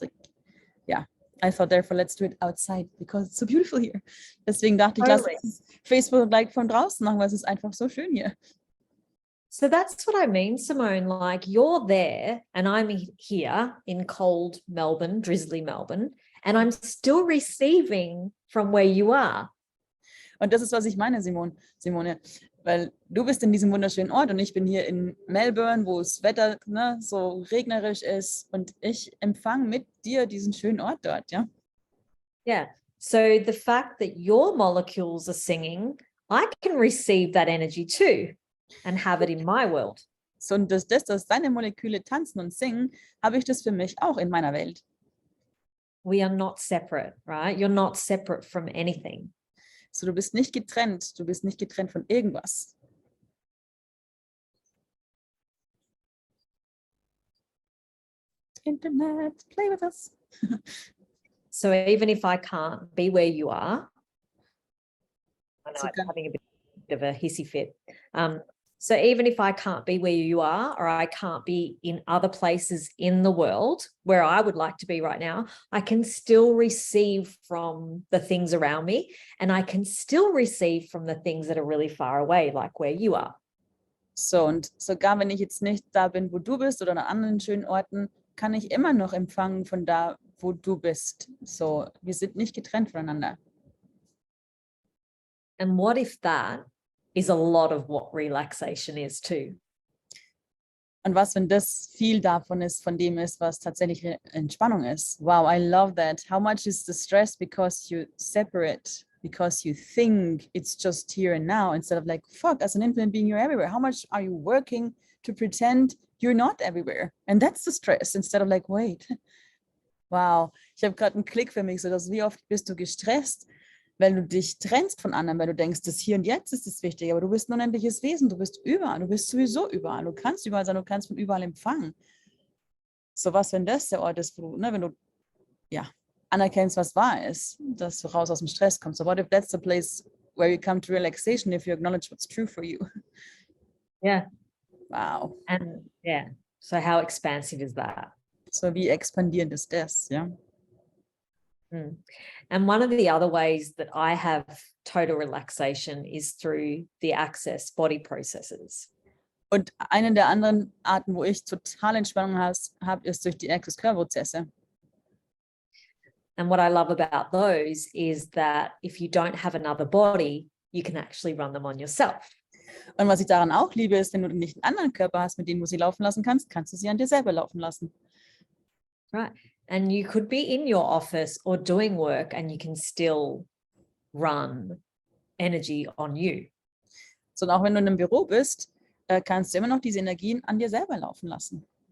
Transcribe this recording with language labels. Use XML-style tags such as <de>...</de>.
<en>Like, yeah. I thought therefore let's do it outside because it's so beautiful here.</en> <de>Deswegen dachte ich, lass uns Facebook-Like von draußen machen, weil es ist einfach so schön hier.</de> <en>So that's what I mean, Simone, like you're there and I'm here in cold Melbourne, drizzly Melbourne, and I'm still receiving from where you are.</en> <de>Und das ist, was ich meine, Simone, weil du bist in diesem wunderschönen Ort und ich bin hier in Melbourne, wo das Wetter so regnerisch ist und ich empfange mit dir diesen schönen Ort dort, ja?</de> <en>Yeah, so the fact that your molecules are singing, I can receive that energy too and have it in my world.</en> <de>So, und dass deine Moleküle tanzen und singen, habe ich das für mich auch in meiner Welt.</de> <en>We are not separate, right? You're not separate from anything.</en> <de>So, du bist nicht getrennt von irgendwas.</de> <en>Internet, play with us. So even if I can't be where you are, I know I'm having a bit of a hissy fit. So even if I can't be where you are, or I can't be in other places in the world where I would like to be right now, I can still receive from the things around me, and I can still receive from the things that are really far away, like where you are.</en> <de>So, und sogar wenn ich jetzt nicht da bin, wo du bist oder an anderen schönen Orten, kann ich immer noch empfangen von da, wo du bist. So, wir sind nicht getrennt voneinander.</de> <en>And what if that is a lot of what relaxation is too?</en> <de>Und was, wenn das viel davon ist, von dem ist, was tatsächlich Entspannung ist?</de> <en>Wow, I love that. How much is the stress because you separate, because you think it's just here and now, instead of like, fuck, as an infinite being, you're everywhere. How much are you working to pretend you're not everywhere? And that's the stress, instead of like, wait,</en> <de>Wow, ich habe gerade einen Klick für mich, so dass wie oft bist du gestresst, weil du dich trennst von anderen, weil du denkst, das Hier und Jetzt ist das Wichtige, aber du bist ein unendliches Wesen, du bist überall, du bist sowieso überall, du kannst überall sein, du kannst von überall empfangen. So was, wenn das der Ort ist, wo du, ne, wenn du ja, anerkennst, was wahr ist, dass du raus aus dem Stress kommst.</de> <en>So what if that's the place where you come to relaxation if you acknowledge what's true for you? Yeah. Wow. And yeah. So how expansive is that?</en> <de>So wie expandierend ist das, ja? Mm.</de> <en>And one of the other ways that I have total relaxation is through the access body processes.</en> <de>Und eine der anderen Arten, wo ich total Entspannung habe, ist durch die Access-Körperprozesse.</de> <en>And what I love about those is that if you don't have another body, you can actually run them on yourself.</en> <de>Und was ich daran auch liebe, ist, wenn du nicht einen anderen Körper hast, mit dem du sie laufen lassen kannst, kannst du sie an dir selber laufen lassen.</de> <en>Right. And you could be in your office or doing work and you can still run energy on you.</en> <de>So, und auch wenn du in einem Büro bist, kannst du immer noch diese Energien an dir selber laufen lassen.</de>